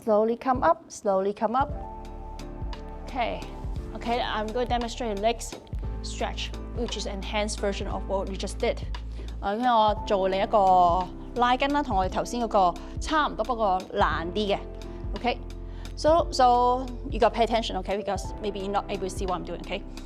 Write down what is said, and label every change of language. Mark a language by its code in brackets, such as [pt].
[en] Slowly come up, slowly come up. Okay, I'm going to demonstrate legs stretch, which is enhanced version of what we just did. [yue] 因為我做另一個拉筋啦，同我哋頭先嗰個差唔多，不過難啲嘅。 [en] Okay, so you got to pay attention, okay? Because maybe you're not able to see what I'm doing, okay?